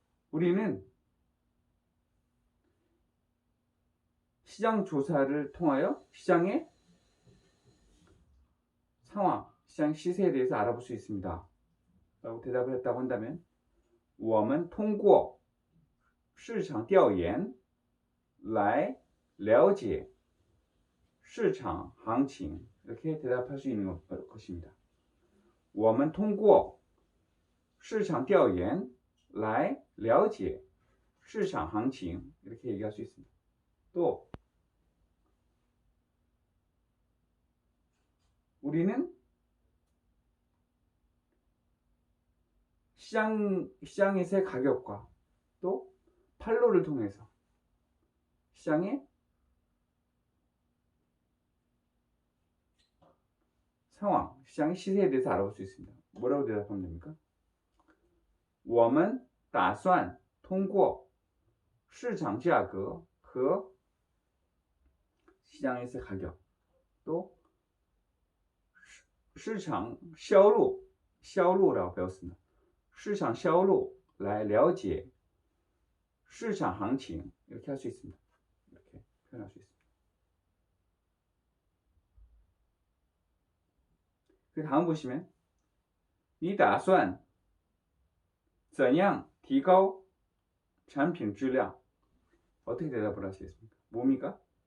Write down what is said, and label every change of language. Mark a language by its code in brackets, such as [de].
[ko] 우리는 시장 조사를 통하여 시장의 상황, 시장 시세에 대해서 알아볼 수 있습니다. 라고 대답을 했다고 한다면 [zh] 我们通过市场调研来了解市场行情 [ko] 이렇게 대답할 수 있는 것입니다. [zh] 我们通过市场调研来了解市场行情 [ko] 이렇게 얘기할 수 있습니다. 또 우리는 시장에서의 가격과 또 판로를 통해서 시장의 상황, 시장의 시세에 대해서 알아볼 수 있습니다. 뭐라고 대답하면 됩니까? [zh] 我们打算通过市场价格和 [ko] 시장에서 가격 또 [zh] 市场销路 [ko] 라고 배웠습니다. [zh] 市场销路来了解市场行情 [ko] 이렇게 할 수 있습니다. 이렇게 표현할 수 있습니다. 그 다음 보시면 [zh] 你打算怎样提高产品质量 [ko] 어떻게 대답을 하시겠습니까? 뭡니까?